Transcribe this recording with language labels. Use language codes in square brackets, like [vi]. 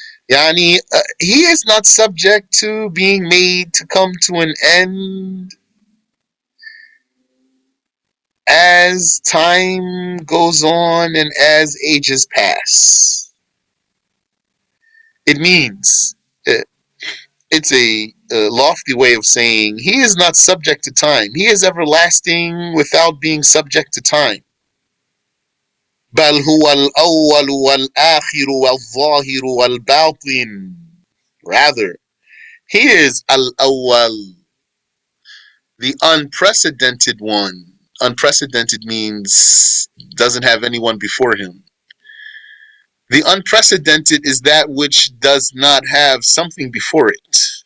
[en] Yani, he is not subject to being made to come to an end as time goes on and as ages pass. It means, it's a lofty way of saying he is not subject to time. He is everlasting without being subject to time. [ar] بل هو الأول والآخر والظاهر والباطن. [en] Rather, he is al-awwal, the unprecedented one. Unprecedented means doesn't have anyone before him. The unprecedented is that which does not have something before it.